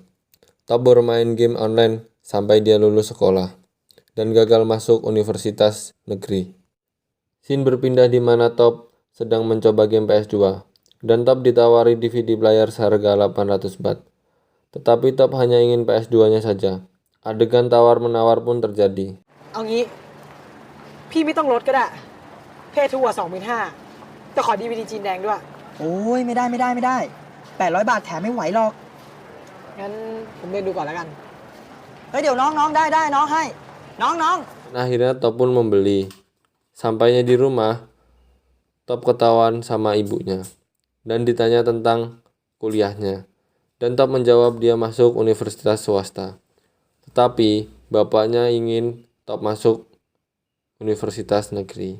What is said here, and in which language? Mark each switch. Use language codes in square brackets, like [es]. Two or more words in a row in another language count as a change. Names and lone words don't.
[id] Top bermain game online sampai dia lulus sekolah dan gagal masuk universitas negeri. Scene berpindah di mana Top sedang mencoba game PS2 dan Top ditawari [en] DVD player [id] seharga 800 baht. Tetapi Top hanya ingin PS2-nya saja. Adegan tawar-menawar pun terjadi. [th] เอางี้พี่ไม่ต้องลดก็ได้เพศทุกว่า25,000แต่ขอ DVD จีนแดงด้วย โอ้ยไม่ได้800 บาทแถมไม่ไหวหรอก งั้นผมเดินดูก่อนแล้วกัน เฮ้ยเดี๋ยวน้องได้น้องให้น้อง [id] Dan akhirnya Top pun membeli. Sampainya di rumah, Top ketahuan sama ibunya dan ditanya tentang kuliahnya. Dan Top menjawab dia masuk universitas swasta. Tetapi bapaknya ingin Top masuk universitas negeri.